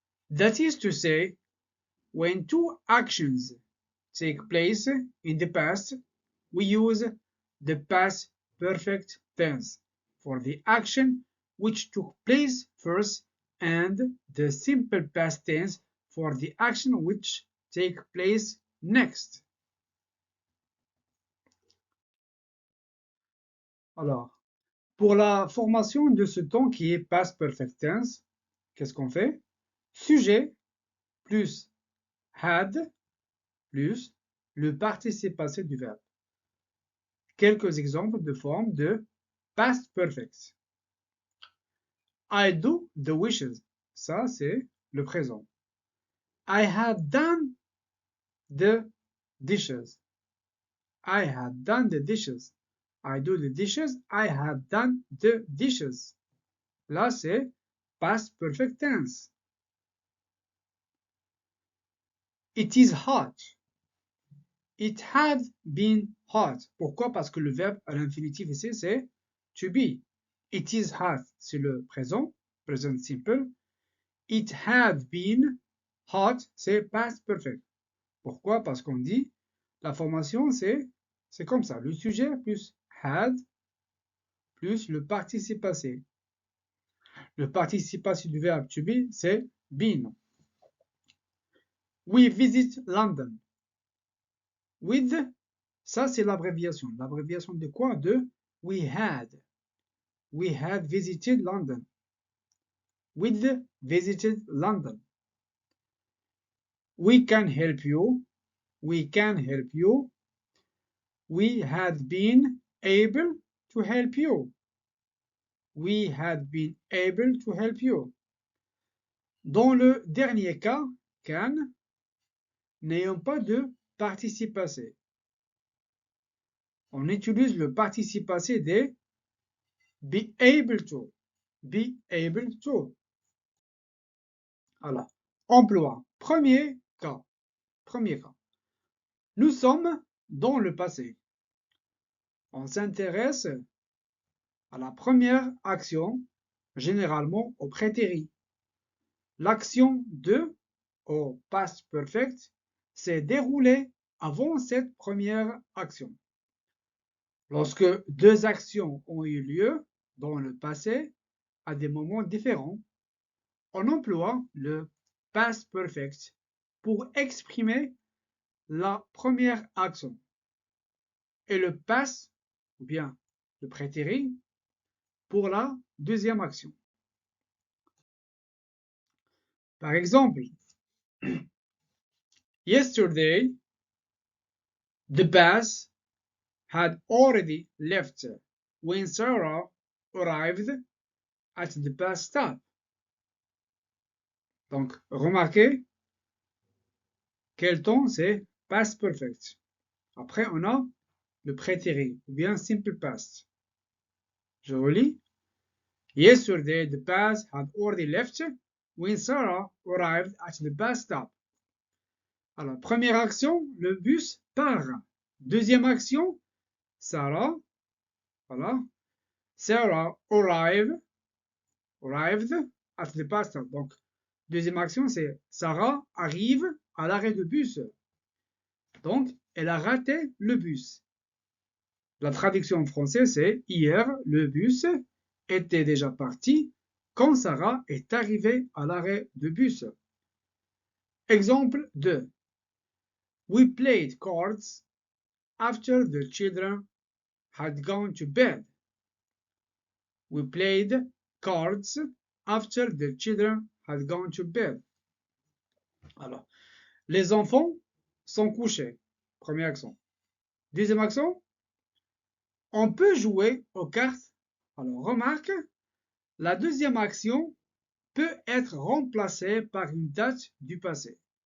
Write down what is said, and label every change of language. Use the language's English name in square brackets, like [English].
[English] That is to say, when two actions take place in the past, we use the past perfect tense for the action which took place first and the simple past tense for the action which take place next. [French] Alors, pour la formation de ce temps qui est past perfect tense, qu'est-ce qu'on fait? Sujet plus had plus le participe passé du verbe. Quelques exemples de forme de past perfect. [English] I do the wishes. [French] Ça, c'est le présent. [English] I had done the dishes. I had done the dishes. I do the dishes. I had done the dishes. [French] Là, c'est past perfect tense. [English] It is hot. It had been hot. [French] Pourquoi? Parce que le verbe à l'infinitif ici, c'est to be. [English] It is hot, [French] c'est le présent, present simple. [English] It had been hot, c'est past perfect. [French] Pourquoi? Parce qu'on dit, la formation, c'est comme ça. Le sujet plus had plus le participe passé. Le participe passé du verbe to be, c'est been. [English] We visit London. [French] With, ça c'est l'abréviation. L'abréviation de quoi? De we had. [English] We had visited London. With visited London. We can help you. We can help you. We had been able to help you. We had been able to help you. [French] Dans le dernier cas, can, n'ayant pas de participe passé. On utilise le participe passé des be able to. Be able to. Voilà. Emploi. Premier cas. Premier cas. Nous sommes dans le passé. On s'intéresse à la première action, généralement au prétérit. L'action de, au past perfect, s'est déroulée avant cette première action. Lorsque deux actions ont eu lieu dans le passé à des moments différents, on emploie le past perfect pour exprimer la première action et le past, ou bien le prétérit, pour la deuxième action. Par exemple, [English] yesterday, the bus had already left when Sarah arrived at the bus stop. [French] Donc, remarquez quel temps c'est past perfect. Après, on a le prétérit, ou bien simple past. Je relis. [English] Yesterday, the bus had already left when Sarah arrived at the bus stop. [French] Alors, première action, le bus part. Deuxième action, [English] Sarah, voilà, Sarah arrived at the bus stop. [French] Donc, deuxième action, c'est Sarah arrive à l'arrêt de bus. Donc, elle a raté le bus. La traduction en français, c'est hier, le bus était déjà parti quand Sarah est arrivée à l'arrêt de bus. Exemple 2. [English] We played cards after the children had gone to bed. We played cards after the children had gone to bed. [French] Alors, les enfants sont couchés. Premier accent. Deuxième accent, on peut jouer aux cartes. Alors, remarque, la deuxième action peut être remplacée par une date du passé.